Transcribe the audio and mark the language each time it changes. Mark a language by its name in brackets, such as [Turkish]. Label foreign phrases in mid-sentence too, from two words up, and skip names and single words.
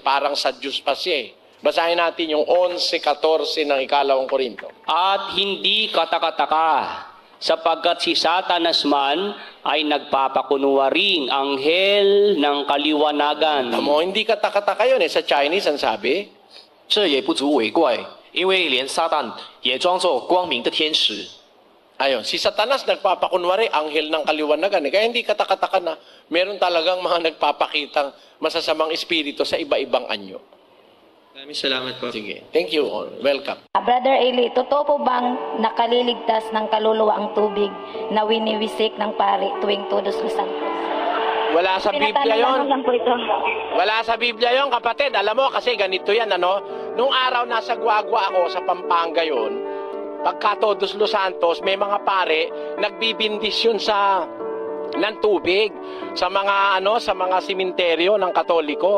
[Filipino] Parang sa Diyos pa siya eh. Basahin natin yung 11:14 ng 2 Korinto. At hindi katakataka, sapagkat si Satanas man ay nagpapakunwaring anghel ng kaliwanagan. Hindi katakataka yun eh. Sa Chinese, ang sabi? [Chinese] 这也不足为怪，因为连撒旦也装作光明的天使。 [Filipino] Ayun, si Satanas nagpapakunwari, anghel ng kaliwanagan. Kaya hindi katakataka na meron talagang mga nagpapakitang masasamang espiritu sa iba-ibang anyo. Maraming salamat po. Sige, [English] thank you all. Welcome. [Filipino] Brother Eli, totoo po bang nakaliligtas ng kaluluwa ang tubig na winiwisik ng pari tuwing Todos Los Santos? Wala sa Biblia yon. Lang po ito. Wala sa Biblia yon, kapatid. Alam mo, kasi ganito yan, ano? Nung araw nasa Guagua ako sa Pampanga yon, pagka Todos Los Santos, may mga pare nagbibindisyon ng tubig sa mga sa mga simenteryo ng Katoliko.